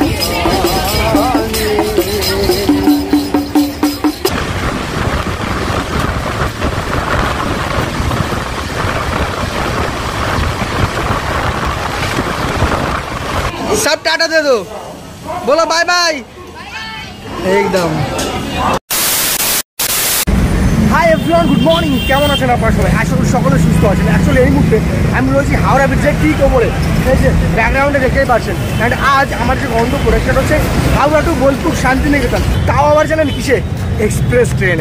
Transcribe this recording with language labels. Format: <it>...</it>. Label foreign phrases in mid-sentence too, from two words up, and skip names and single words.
<hi>सब टाटा दे दो, बोलो बाय बाय एकदम।</hi> <en>Hi everyone, good morning.</en> <bn>কেমন আছেন আপনারা সবাই? আশা করি সকলে সুস্থ আছেন। অ্যাকচুয়ালি এই মুহূর্তে আমি রয়েছি হাওড়া ব্রিজের ঠিক ওপরে, এই যে ব্যাকগ্রাউন্ডে দেখতেই পাচ্ছেন। অ্যান্ড আজ আমার যে গন্তব্য সেটা হচ্ছে হাওড়া টু বোলপুর শান্তিনিকেতন। তাও আবার জানেন কিসে? এক্সপ্রেস ট্রেনে।</bn>